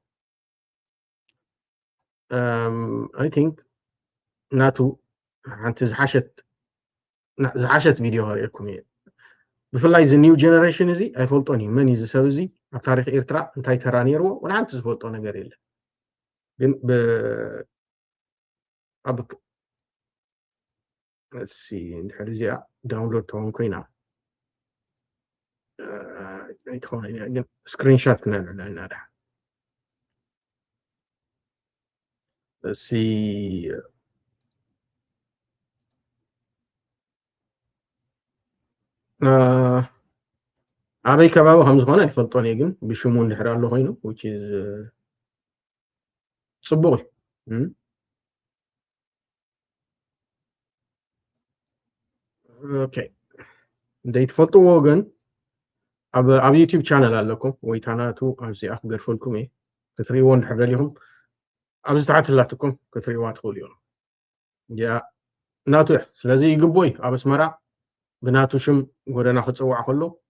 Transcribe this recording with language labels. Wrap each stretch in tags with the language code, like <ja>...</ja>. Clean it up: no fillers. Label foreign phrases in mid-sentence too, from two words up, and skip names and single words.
<en>I think</en> <ti>ናቱ ሓንቲ ዝሓሸት ቪድዮ ኸሪአኩም እየ ብፍላይ እዚ ኒው ጀነሬሽን እዚ ኣይፈልጦን እዩ መን እዩ እዚ ሰብ እዚ ኣብ ታሪክ ኤርትራ እንታይ ተራ ነይርዎ ወላ ሓንቲ ዝፈልጦ ነገር የለን ግን ኣብ</ti> <en>let's see</en> <ti>እንድሕር እዚኣ ዳውንሎድ ተውን ኮይና ኣይትኾነ ግን ስክሪንሾት ክነልዕላ ኢና ዳ</ti> <en>let's see</en> <ti>ኣበይ ከባቢ ከም ዝኾነ ኣይፈልጦን እየ ግን ብሽሙ እንድሕር ኣሎ ኮይኑ</ti> <en>which is</en> <ti>ጽቡቕ okay እንደይትፈልጥዎ ግን ኣብ ዩቲዩብ ቻነል ኣለኩም ወይ ታናቱ ኣብዚኣ ክገርፈልኩም እየ ክትሪእዎ እንድሕር ደሊኹም ኣብዚ ተሓትላትኩም ክትሪእዋ ትኽእሉ እዮም ያ ናቱ እያ ስለዚ ይግቦ እዩ ኣብ ኣስመራ ብናቱ ሽም ጎደና ክፅዋዕ ከሎ</ti>